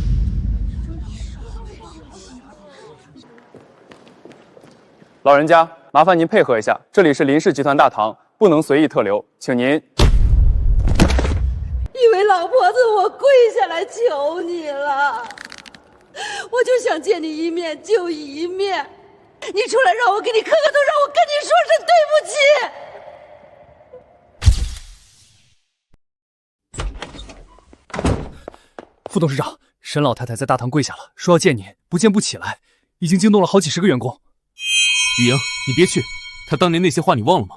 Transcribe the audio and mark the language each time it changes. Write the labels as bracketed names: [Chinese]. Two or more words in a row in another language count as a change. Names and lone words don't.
[Chinese] 老人家，麻煩您配合一下，這裡是林氏集團大堂，不能隨意特留，請您。一位老婆子，我跪下來求你了，我就想見你一面就一面，你出來讓我給你磕個頭，讓我跟你說聲對不起。副董事長，沈老太太在大堂跪下了，說要見你，不見不起來，已經驚動了好幾十個員工。雨瑩，你別去，她當年那些話你忘了嗎？